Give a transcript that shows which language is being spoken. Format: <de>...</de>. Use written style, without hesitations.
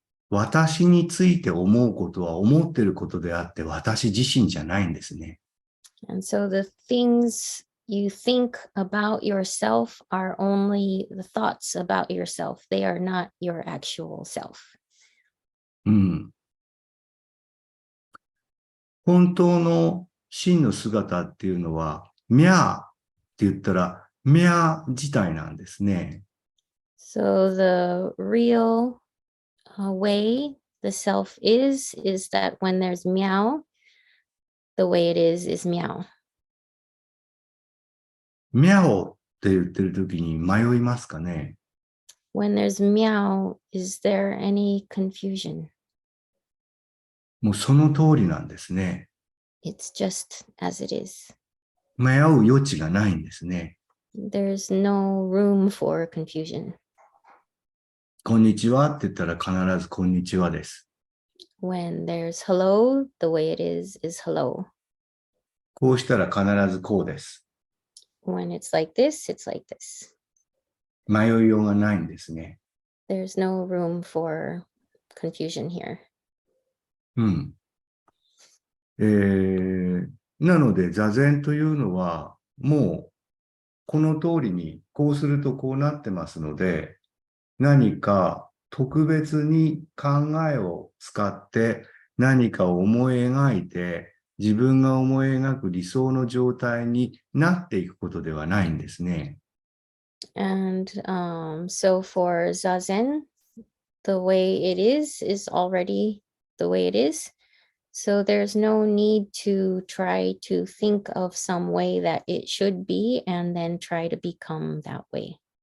<ja>私について思うことは思っていることであって、私自身じゃないんですね。</ja> <en>And so the things you think about yourself are only the thoughts about yourself. They are not your actual self.</en> <ja>うん。本当の真の姿っていうのは、ミャーって言ったら、ミャー自体なんですね。</ja> <en>So the real way the self is that when there's meow, the way it is meow.</en> <ja>ミャオって言ってる時に迷いますかね。</ja> <en>When there's meow, is there any confusion?</en> <ja>もうその通りなんですね。</ja> <en>It's just as it is.</en> <ja>迷う余地がないんですね。</ja> <en>There's no room for confusion.</en> <ja>こんにちはって言ったら必ずこんにちはです。</ja> <en>When there's hello, the way it is hello.</en> <ja>こうしたら必ずこうです。</ja> <en>When it's like this, it's like this.</en> <ja>迷いようがないんですね。</ja> <en>There's no room for confusion here.</en> <ja>うん。なので、座禅というのは、もう、この通りに、こうするとこうなってますので、何か特別に考えを使って何かを思い描いて、自分が思い描く理想の状態になっていくことではないんですね。</ja> <en>And so for Zazen, the way it is already the way it is. So there's no need to try to think of some way that it should be and then try to become that way.</en>